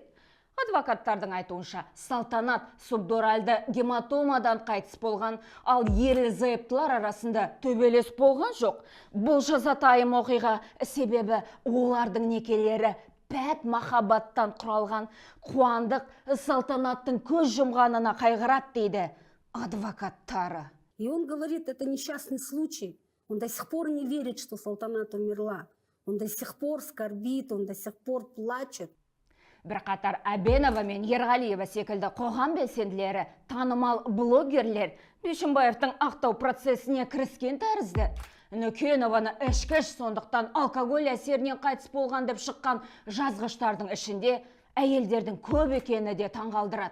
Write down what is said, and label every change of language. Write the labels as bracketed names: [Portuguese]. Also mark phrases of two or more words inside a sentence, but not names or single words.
[Kazakh] Адвокаттардың айтуынша, Салтанат субдуральды гематомадан қайтыс болған, ал ерлі-зайыптылар арасында төбелес болған жоқ. Бұл жазатайым оқиға себебі олардың некелері пәк махаббаттан құралған. Қуандық Салтанаттың көз жұмғанына қайғырат дейді адвокаттары. [Russian] И он говорит, это несчастный случай. Он до сих пор не верит, что Салтанат умерла. Он до сих пор скорбит, он до сих пор плачет. [Kazakh] Бірқатар Әбенова мен Ерғалиева секілді қоғам белсенділері, танымал блогерлер Бишімбаевтың ақтау процесіне кіріскен тәрізді. Нүкенованы ішкіш, сондықтан алкоголь әсерінен қайтыс болған деп шыққан жазғыштардың ішінде әйелдердің көп екені де таңғалдырады.